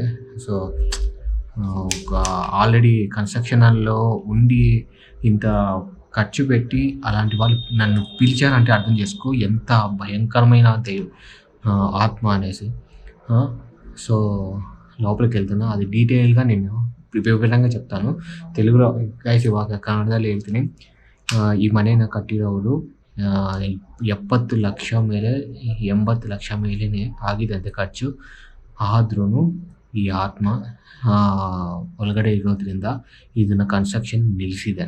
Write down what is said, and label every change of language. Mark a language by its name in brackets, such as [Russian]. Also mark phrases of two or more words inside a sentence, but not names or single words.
[Telugu] సో ఒక ఆల్రెడీ కన్స్ట్రక్షన్లో ఉండి ఇంత ఖర్చు పెట్టి అలాంటి వాళ్ళు నన్ను పిలిచారంటే అర్థం చేసుకో ఎంత భయంకరమైన ఆత్మ అనేసి. సో లోపలికి వెళ్తున్నా, అది డీటెయిల్గా నేను ವಿವರಂగా చెప్తాను. [Kannada] తెలుగులో ಗೈಸ್ ಇವಾಗ ಕನ್ನಡದಲ್ಲಿ ಹೇಳ್ತೀನಿ. ಈ ಮನೆಯನ್ನು ಕಟ್ಟಿರೋರು 70 ಲಕ್ಷ ಮೇಲೆ 80 ಲಕ್ಷ ಮೇಲೇ ಆಗಿದಂತೆ ಖರ್ಚು. ಆದ್ರೂ ಈ ಆತ್ಮ ಒಳಗಡೆ ಇರೋದ್ರಿಂದ ಇದನ್ನು ಕನ್ಸ್ಟ್ರಕ್ಷನ್ ನಿಲ್ಲಿಸಿದ್ದಾರೆ.